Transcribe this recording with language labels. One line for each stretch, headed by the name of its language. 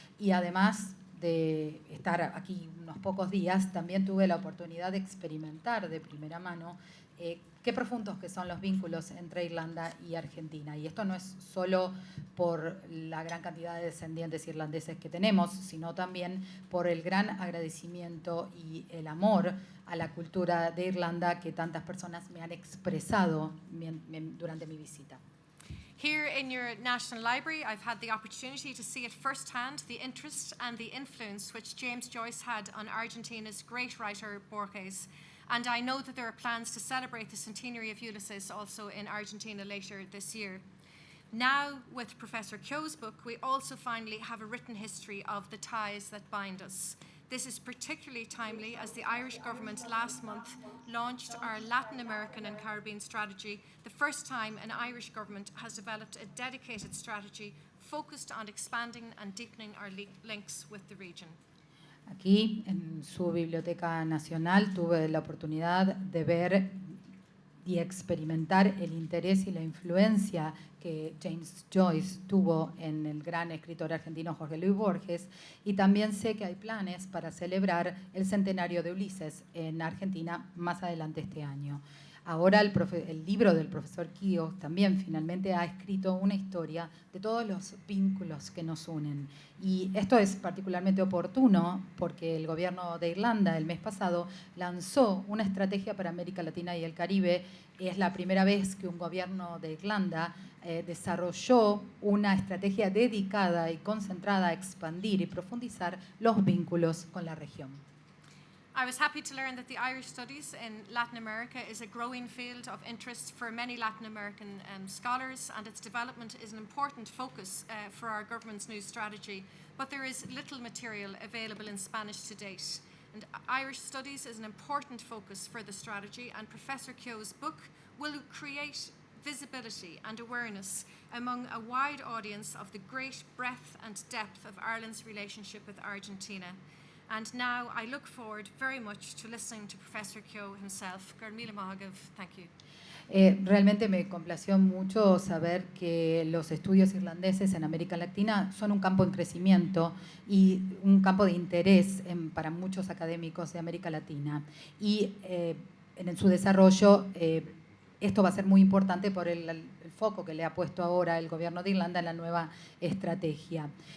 Spanish: Y además de estar aquí unos pocos días, también tuve la oportunidad de experimentar de primera mano qué profundos que son los vínculos entre Irlanda y Argentina. Y esto no es solo por la gran cantidad de descendientes irlandeses que tenemos, sino también por el gran agradecimiento y el amor a la cultura de Irlanda que tantas personas me han expresado durante mi visita.
English: Here in your National Library, I've had the opportunity to see at first hand the interest and the influence which James Joyce had on Argentina's great writer Borges. And I know that there are plans to celebrate the centenary of Ulysses also in Argentina later this year. Now, with Professor Kyo's book, we also finally have a written history of the ties that bind us. This is particularly timely as the Irish government last month launched our Latin American and Caribbean strategy, the first time an Irish government has developed a dedicated strategy focused on expanding and deepening our links with the region.
Spanish: Aquí, en su Biblioteca Nacional, tuve la oportunidad de ver y experimentar el interés y la influencia que James Joyce tuvo en el gran escritor argentino Jorge Luis Borges, y también sé que hay planes para celebrar el centenario de Ulises en Argentina más adelante este año. Ahora el libro del profesor Kyo también finalmente ha escrito una historia de todos los vínculos que nos unen. Y esto es particularmente oportuno porque el gobierno de Irlanda el mes pasado lanzó una estrategia para América Latina y el Caribe. Es la primera vez que un gobierno de Irlanda desarrolló una estrategia dedicada y concentrada a expandir y profundizar los vínculos con la región.
English: I was happy to learn that the Irish studies in Latin America is a growing field of interest for many Latin American scholars, and its development is an important focus for our government's new strategy, but there is little material available in Spanish to date. And Irish studies is an important focus for the strategy, and Professor Kyo's book will create visibility and awareness among a wide audience of the great breadth and depth of Ireland's relationship with Argentina. And now I look forward very much to listening to Professor Kyo himself. Garmila Mahagav, thank you.
Spanish: Realmente me complació mucho saber que los estudios irlandeses en América Latina son un campo en crecimiento y un campo de interés para muchos académicos de América Latina. Y en su desarrollo esto va a ser muy importante por el foco que le ha puesto ahora el gobierno de Irlanda en la nueva estrategia.